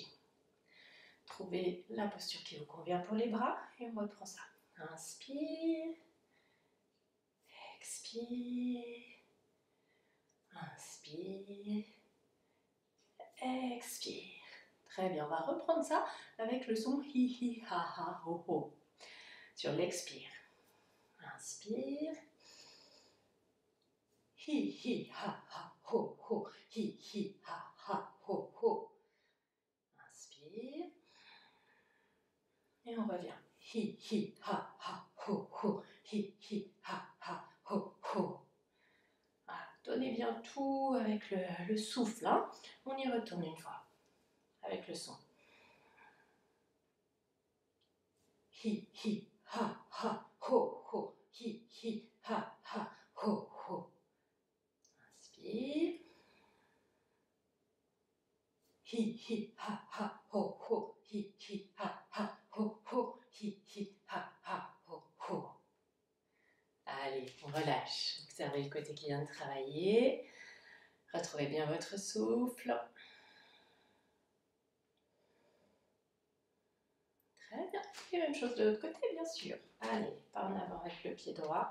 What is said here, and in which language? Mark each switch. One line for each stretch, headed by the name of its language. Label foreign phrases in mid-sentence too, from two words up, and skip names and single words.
French: Trouvez la posture qui vous convient pour les bras et on reprend ça. Inspire. Expire. Inspire. Expire. Très bien, on va reprendre ça avec le son hi hi ha ha ho ho. Sur l'expire. Inspire. Hi, hi, ha, ha, ho, ho. Hi, hi, ha, ha, ho, ho. Inspire. Et on revient. Hi, hi, ha, ha, ho, ho. Hi, hi, ha, ha, ho, ho. Voilà. Donnez bien tout avec le souffle. Hein. On y retourne une fois. Avec le son. Hi, hi, ha, ha, ho, ho. Hi, hi, ha, ha, ho, ho. Inspire. Hi, hi, ha, ha, ho, ho. Hi, hi, ha, ha, ho, ho. Hi, hi, ha, ha, ho, ho. Allez, on relâche. Observez le côté qui vient de travailler. Retrouvez bien votre souffle. Très bien. Et même chose de l'autre côté, bien sûr. Allez, pas en avant avec le pied droit.